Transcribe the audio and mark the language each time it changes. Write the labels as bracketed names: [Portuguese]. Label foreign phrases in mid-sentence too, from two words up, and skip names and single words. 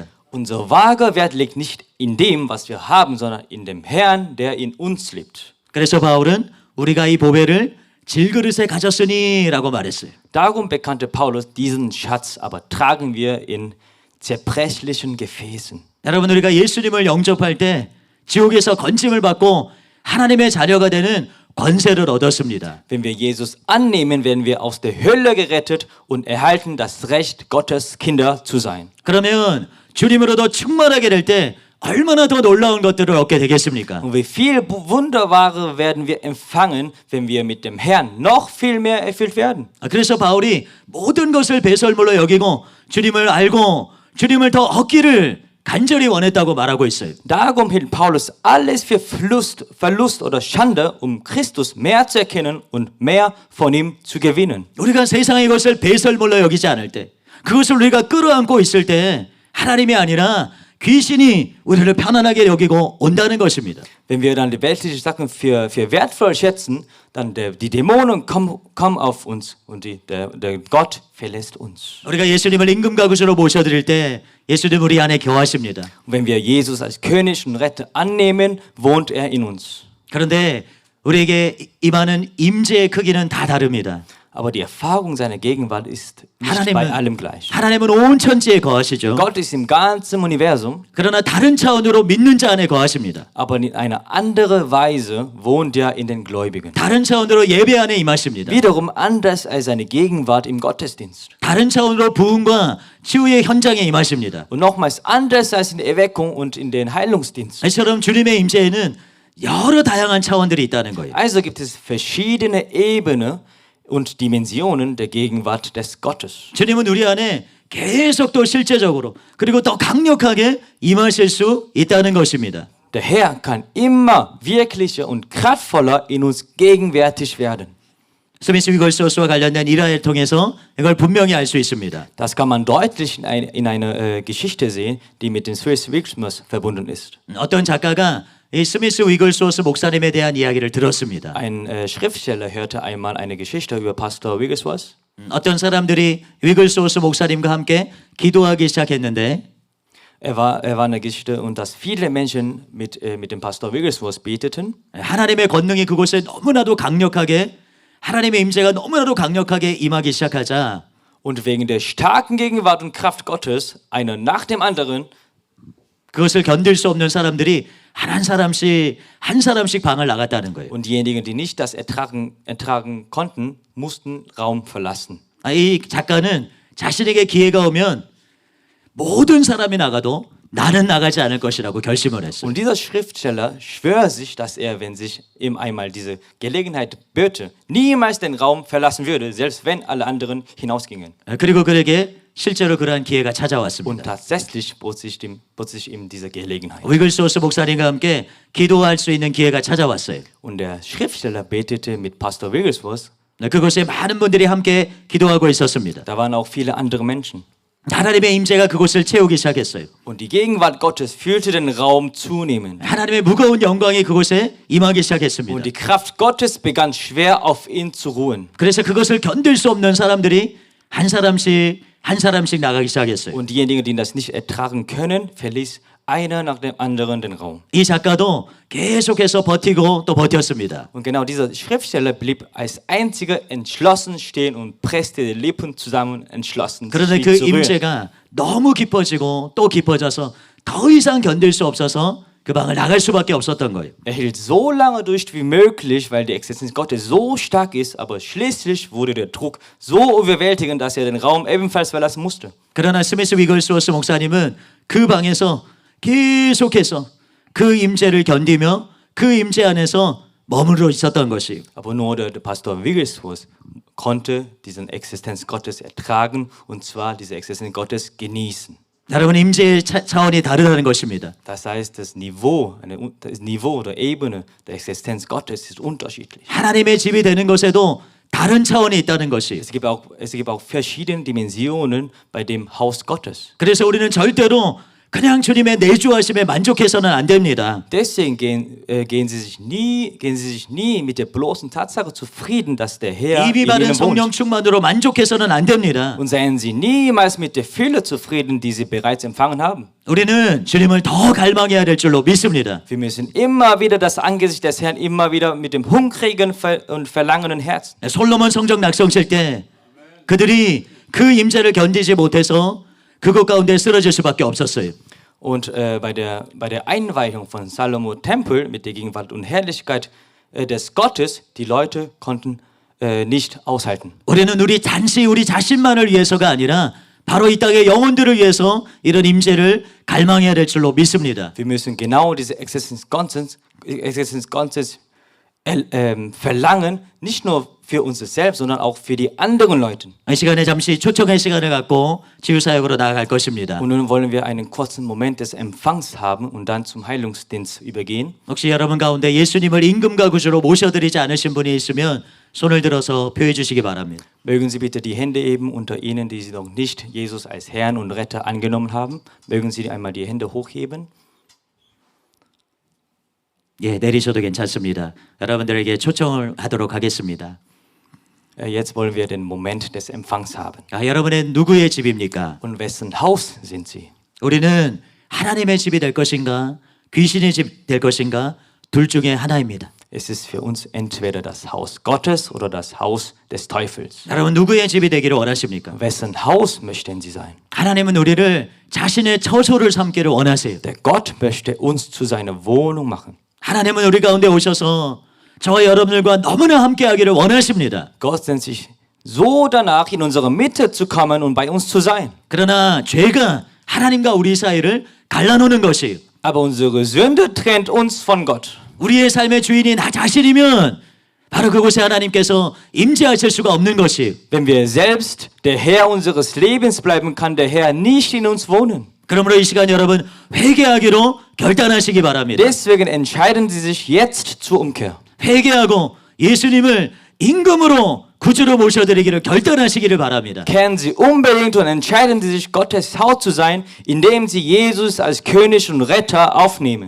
[German] Unser wahrer Wert liegt nicht in dem, was wir haben, sondern in dem Herrn, der in uns lebt. [Korean] 그래서 바울은 우리가 이 보배를 질그릇에 가졌으니라고 말했어요. [German] Darum bekannte Paulus, diesen Schatz aber tragen wir in zerbrechlichen Gefäßen. [Korean] 여러분 우리가 예수님을 영접할 때 지옥에서 건짐을 받고 하나님의 자녀가 되는 권세를 얻었습니다. [German] Wenn wir Jesus annehmen, werden wir aus der Hölle gerettet und erhalten das Recht, Gottes Kinder zu sein. [Korean] 그러면 주님으로도 충만하게 될 때 얼마나 더 놀라운 것들을 얻게 되겠습니까? [German] Und wie viel Wunderbare werden wir empfangen, wenn wir mit dem Herrn noch viel mehr erfüllt werden. [Korean] 그래서 바울이 모든 것을 배설물로 여기고 주님을 알고 주님을 더 얻기를 간절히 원했다고 말하고 있어요. [German] Darum hielt Paulus alles für Verlust oder Schande, um Christus mehr zu erkennen und mehr von ihm zu gewinnen. [Korean] 우리가 세상의 것을 배설물로 여기지 않을 때, 그것을 우리가 끌어안고 있을 때 하나님이 아니라 귀신이 우리를 편안하게 여기고 온다는 것입니다. [German] Wenn wir dann die weltlichen Sachen für wertvoll schätzen, dann die Dämonen kommen auf uns und der Gott verlässt uns. [Korean] 우리가 예수님을 임금가구주로 모셔드릴 때 예수님 우리 안에 거하십니다. [German] Und wenn wir Jesus als König und Retter annehmen, wohnt er in uns. [Korean] 그런데 우리에게 임하는 임재의 크기는 다 다릅니다. [German] Aber die Erfahrung seiner Gegenwart ist nicht bei allem gleich. [Korean] 하나님은 온 천지에 거하시죠. [German] Gott ist im ganzen Universum, [Korean] 그러나 다른 차원으로 믿는 자 안에 거하십니다. [German] aber in einer anderen Weise wohnt er in den Gläubigen. [Korean] 다른 차원으로 예배 안에 임하십니다. [German] Wiederum anders als seine Gegenwart im Gottesdienst. [Korean] 다른 차원으로 부흥과 치유의 현장에 임하십니다. [German] Und nochmals anders als in der Erweckung und in den Heilungsdienst. [Korean] 이처럼 주님의 임재에는 여러 다양한 차원들이 있다는 거예요. [German] Also gibt es verschiedene Ebenen und Dimensionen der Gegenwart des Gottes. [Korean] 주님은 우리 안에 계속 또 실제적으로 그리고 더 강력하게 임하실 수 있다는 것입니다. [German] Der Herr kann immer wirklicher und kraftvoller in uns gegenwärtig werden. [Korean] 스미스 위걸소스와 관련된 일화를 통해서 이걸 분명히 알 수 있습니다. [German] Das kann man deutlich in einer Geschichte sehen, die mit dem Swiss Wiggsmus verbunden ist. [Korean] 어떤 작가가 이 스미스 위글소스 목사님에 대한 이야기를 들었습니다. [German] Ein Schriftsteller hörte einmal eine Geschichte über Pastor Wigglesworth. [Korean] 어떤 사람들이 위글소스 목사님과 함께 기도하기 시작했는데 [German] Er war eine Geschichte und dass viele Menschen mit dem Pastor Wigglesworth beteten. [Korean] 하나님의 권능이 그곳에 너무나도 강력하게 하나님의 임재가 너무나도 강력하게 임하기 시작하자 [German] Und wegen der starken Gegenwart und Kraft Gottes, einer nach dem anderen, [Korean] 그것을 견딜 수 없는 사람들이 한 사람씩 방을 나갔다는 거예요. [German] und diejenigen, die nicht das ertragen konnten, mussten Raum verlassen. [Korean] 이 작가는 자신에게 기회가 오면 모든 사람이 나가도 나는 나가지 않을 것이라고 결심을 했어요. [German] Und dieser Schriftsteller schwör sich, dass er, wenn sich ihm einmal diese Gelegenheit böte, niemals den Raum verlassen würde, selbst wenn alle anderen hinausgingen. [Korean] 그리고 그에게 실제로 그러한 기회가 [German] Und [Korean] 찾아왔습니다. [German] tatsächlich bot sich ihm diese Gelegenheit. [Korean] 위글소스 목사님과 함께 기도할 수 있는 기회가 찾아왔어요. [German] Und der Schriftsteller betete mit Pastor Wigglesworth. [Korean] 그곳에 많은 분들이 함께 기도하고 있었습니다. [German] Da waren auch viele andere Menschen. [Korean] 하나님의 임재가 그곳을 채우기 시작했어요. [German] Und die Gegenwart Gottes füllte den Raum zunehmend. [Korean] 하나님의 무거운 영광이 그곳에 임하기 [German] Und [Korean] 시작했습니다. [German] die Kraft Gottes begann schwer auf ihn zu ruhen. [Korean] 그래서 그것을 견딜 수 없는 사람들이 한 사람씩 나가기 시작했어요. [German] Und diejenigen, die das nicht ertragen können, verließ einer nach dem anderen den Raum. [Korean] 이 작가도 계속해서 버티고 또 버텼습니다. [German] Und genau dieser Schriftsteller blieb als einziger entschlossen stehen und presste die Lippen zusammen, entschlossen [Korean] 그런데 [German] sich [Korean] 그 [German] zu rühren. [Korean] 임재가 너무 깊어지고 또 깊어져서 더 이상 견딜 수 없어서 그 방을 나갈 수밖에 없었던 거예요. [German] Er hielt so lange durch wie möglich, weil die Existenz Gottes so stark ist, aber schließlich wurde der Druck so überwältigend, dass er den Raum ebenfalls verlassen musste. [Korean] 그러나 스미스 위글스워스 목사님은 그 방에서 계속해서 그 임재를 견디며 그 임재 안에서 머물러 있었던 것이에요. [German] Aber nur der Pastor Wigglesworth konnte diesen Existenz Gottes ertragen und zwar diese Existenz Gottes genießen. [Korean] 여러분 임재의 차원이 다르다는 것입니다. [German] Das heißt, das Niveau oder Ebene der Existenz Gottes ist unterschiedlich. [Korean] 하나님의 집이 되는 것에도 다른 차원이 있다는 것이. [German] Es gibt auch verschiedene Dimensionen bei dem Haus Gottes. [Korean] 그래서 우리는 절대로 그냥 주님의 내주하심에 만족해서는 안 됩니다. [German] Deswegen gehen sie sich nie mit der bloßen Tatsache zufrieden, dass der Herr in [Korean] 입이 바른 [German] ihnen [Korean] 성령 [German] wohnt. [Korean] 충만으로 만족해서는 안 됩니다. [German] Und seien sie niemals mit der Fülle zufrieden, die sie bereits empfangen haben. [Korean] 우리는 주님을 더 갈망해야 될 줄로 믿습니다. [German] Wir müssen immer wieder das Angesicht des Herrn, immer wieder mit dem hungrigen und verlangenden Herzen. [Korean] 솔로몬 성전 낙성칠 때 그들이 그 임재를 견디지 못해서 그곳 가운데 쓰러질 수밖에 없었어요. [German] Und bei der Einweihung von Salomo Tempel mit der Gegenwart und Herrlichkeit des Gottes, die Leute konnten nicht aushalten. [Korean] 우리는 단지 우리 자신만을 위해서가 아니라 바로 이 땅의 영혼들을 위해서 이런 임재를 갈망해야 될 줄로 믿습니다. [German] Wir müssen genau diese Existenz Gottes verlangen, nicht nur für uns selbst, sondern auch für die anderen Leute. [Korean] 이 시간에 잠시 초청의 시간을 갖고 치유사역으로 나아갈 것입니다. [German] Und nun wollen wir einen kurzen Moment des Empfangs haben und dann zum Heilungsdienst übergehen. [Korean] 혹시 여러분 가운데 예수님을 임금과 구주로 모셔드리지 않으신 분이 있으면 손을 들어서 표해 주시기 바랍니다. [German] Mögen Sie bitte die Hände heben unter Ihnen, die Sie noch nicht Jesus als Herrn und Retter angenommen haben. Mögen Sie einmal die Hände hochheben. [Korean] 예, 내리셔도 괜찮습니다. 여러분들에게 초청을 하도록 하겠습니다. [German] Jetzt wollen wir den Moment des Empfangs haben. [Korean] 여러분은 누구의 집입니까? [German] Und wessen Haus sind Sie? [Korean] 우리는 하나님의 집이 될 것인가, 귀신의 집 될 것인가, 둘 중에 하나입니다. [German] Es ist für uns entweder das Haus Gottes oder das Haus des Teufels. [Korean] 여러분 누구의 집이 되기를 원하십니까? [German] Wessen Haus möchten Sie sein? [Korean] 하나님은 우리를 자신의 처소를 삼기를 원하세요. [German] Der Gott möchte uns zu seiner Wohnung machen. [Korean] 하나님은 우리 가운데 오셔서 저와 여러분들과 너무나 함께하기를 원하십니다. [German] Gott sehnt sich so danach, in unsere Mitte zu kommen und bei uns zu sein. [Korean] 그러나 죄가 하나님과 우리 사이를 갈라놓는 것이에요. [German] Aber unsere Sünde trennt uns von Gott. [Korean] 우리의 삶의 주인이 나 자신이면 바로 그곳에 하나님께서 임재하실 수가 없는 것이에요. [German] Wenn wir selbst der Herr unseres Lebens bleiben, kann der Herr nicht in uns wohnen. [Korean] 그러므로 이 시간 여러분 회개하기로 결단하시기 바랍니다. [German] Deswegen entscheiden Sie sich jetzt zur Umkehr. [Korean] 회개하고 예수님을 임금으로 구주로 모셔드리기를 결단하시기를 바랍니다. [German] Kehren Sie unbedingt und entscheiden Sie sich, Gottes Haus zu sein, indem Sie Jesus als König und Retter aufnehmen.